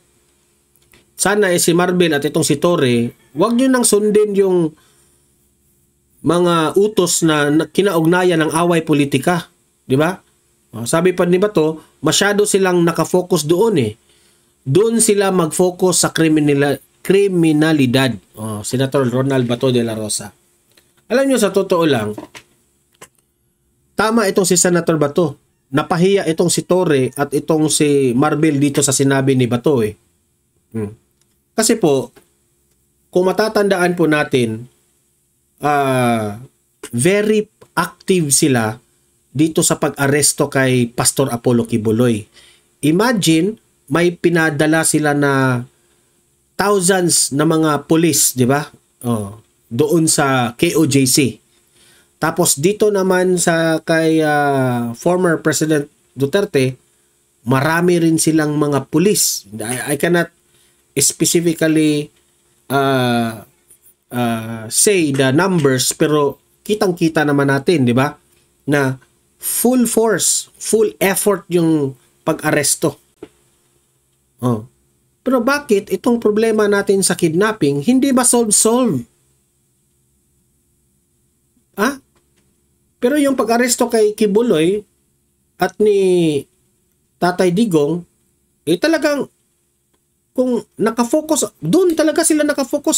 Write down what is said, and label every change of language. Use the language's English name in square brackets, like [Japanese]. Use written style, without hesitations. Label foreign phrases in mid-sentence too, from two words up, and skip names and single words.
[Filipino] Sana si Marbil at itong si Torre, huwag nyo nang sundin yung mga utos na kinaugnayan ng away politika. Di ba? Sabi pa ni Bato, masyado silang nakafocus doon eh. Doon sila mag-focus sa kriminalidad. Senator Ronald Bato de la Rosa. Alam nyo, sa totoo lang, tama itong si Senator Bato. Napahiya itong si Torre at itong si Marbil dito sa sinabi ni Bato eh. Kasi po, kung matatandaan po natin, [English] very active [Filipino] sila dito sa pag-aresto kay Pastor Apollo Kibuloy. Imagine, may pinadala sila na thousands na mga police, di ba? Doon sa KOJC. Tapos dito naman sa kay former President Duterte, marami rin silang mga police. [English] I cannot specifically say the numbers, [Filipino] pero kitang-kita naman natin, di ba? Na [English] full force, full effort [Filipino] yung pag-aresto. Pero bakit itong problema natin sa kidnapping hindi ba solve? Pero yung pag-aresto kay Kibuloy at ni Tatay Digong, talagang kung nakafocus, doon talaga sila nakafocus.